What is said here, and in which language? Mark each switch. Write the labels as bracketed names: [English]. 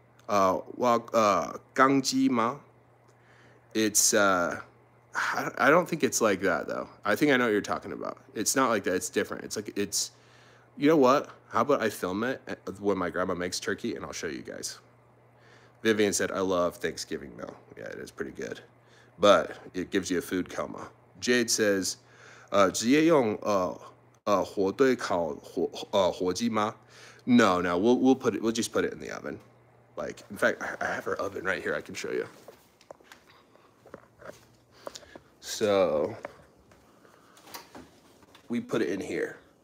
[English] Gangji Ma. It's I don't think it's like that though. I think I know what you're talking about. It's not like that. It's different. It's like you know what? How about I film it when my grandma makes turkey and I'll show you guys. Vivian said, I love Thanksgiving meal. Yeah, it is pretty good, but it gives you a food coma. Jade says, [Chinese] 直接用火堆烤火鸡吗? [English] No, we'll just put it in the oven. Like, in fact, I have our oven right here. I can show you. So we put it in here.